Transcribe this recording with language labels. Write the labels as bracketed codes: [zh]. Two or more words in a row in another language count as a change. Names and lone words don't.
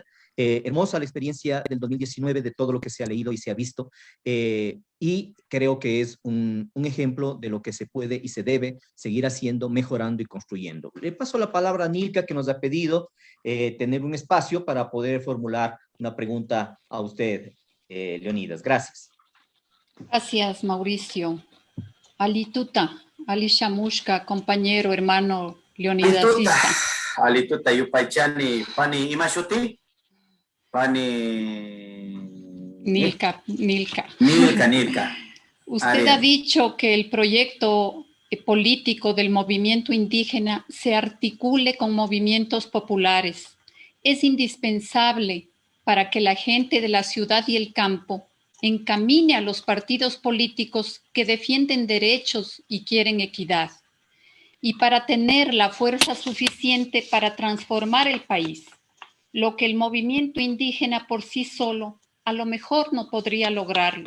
[es] Hermosa la experiencia del 2019 de todo lo que se ha leído y se ha visto y creo que es un ejemplo de lo que se puede y se debe seguir haciendo, mejorando y construyendo. Le paso la palabra a Nilka, que nos ha pedido tener un espacio para poder formular una pregunta a usted, Leonidas. Gracias. Gracias, Mauricio. [qu] Alituta, Ali Shamushka, [es] compañero, hermano [qu] Leonidas Issa. Alituta, Yupaychani, Pani Imashuti, Pani Nilka. Nilka. [es] Usted ha dicho que el proyecto político del movimiento indígena se articule con movimientos populares. Es indispensable para que la gente de la ciudad y el campo encamine a los partidos políticos que defienden derechos y quieren equidad, y para tener la fuerza suficiente para transformar el país, lo que el movimiento indígena por sí solo a lo mejor no podría lograrlo.